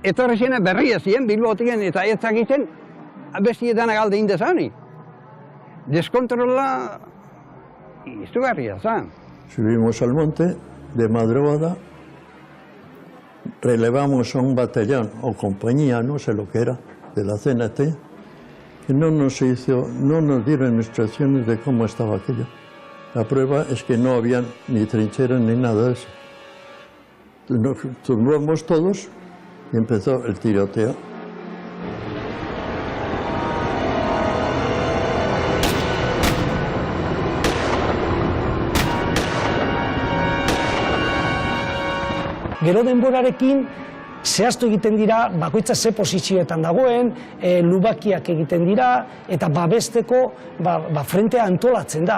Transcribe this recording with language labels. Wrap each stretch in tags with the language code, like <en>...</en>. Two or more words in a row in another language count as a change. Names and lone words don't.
<eu>Etorri zena berria ziren Bilbotiken eta ez zakiten bestietan alde indezani. Deskontrola izugarria zan.</eu> <es>Subimos al monte de madrugada, relevamos a un batallón o compañía, no sé lo que era, de la CNT, que no nos dieron instrucciones de cómo estaba aquello. La prueba es que no había ni trincheras ni nada de eso. Nos tumbamos todos y empezó el tiroteo.</es> <eu>Gero denborarekin zehaztu egiten dira bakoitza ze posizioetan dagoen, lubakiak egiten dira eta babesteko frentea antolatzen da.</eu>